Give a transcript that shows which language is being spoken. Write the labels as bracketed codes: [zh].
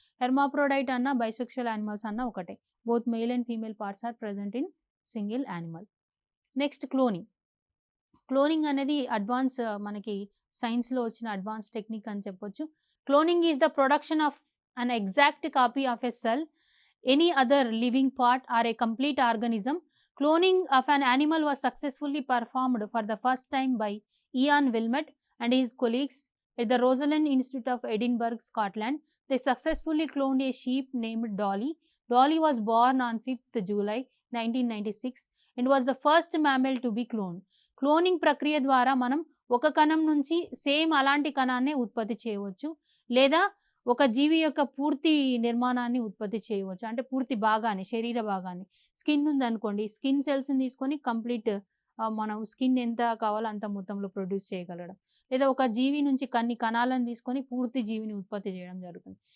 [te] Hermaphrodite అన్న, bisexual animals అన్న ఒకటే. [en] Both male and female parts are present in single animal. Next cloning. [te] Cloning అనేది advance మనకి సైన్స్‌లో వచ్చిన అడ్వాన్స్ టెక్నిక్ అని చెప్పొచ్చు. [en] Cloning is the production of an exact copy of a cell, any other living part or a complete organism Cloning of an animal was successfully performed for the first time by Ian Wilmot and his colleagues at the Rosalind Institute of Edinburgh, Scotland. They successfully cloned a sheep named Dolly. Dolly was born on 5th July 1996 and was the first mammal to be cloned. [te] Cloning ప్రక్రియ ద్వారా మనం ఒక కణం నుంచి same అలాంటి కణాన్నే ఉత్పత్తి చేయవచ్చు, లేదా ఒక జీవి యొక్క పూర్తి నిర్మాణాన్ని ఉత్పత్తి చేయవచ్చు. అంటే పూర్తి భాగాన్ని, శరీర భాగాన్ని. స్కిన్ ఉందనుకోండి, స్కిన్ సెల్స్ని తీసుకొని కంప్లీట్ మనం స్కిన్ ఎంత కావాలో అంత మొత్తంలో ప్రొడ్యూస్ చేయగలడం, లేదా ఒక జీవి నుంచి కొన్ని కణాలను తీసుకొని పూర్తి జీవిని ఉత్పత్తి చేయడం జరుగుతుంది.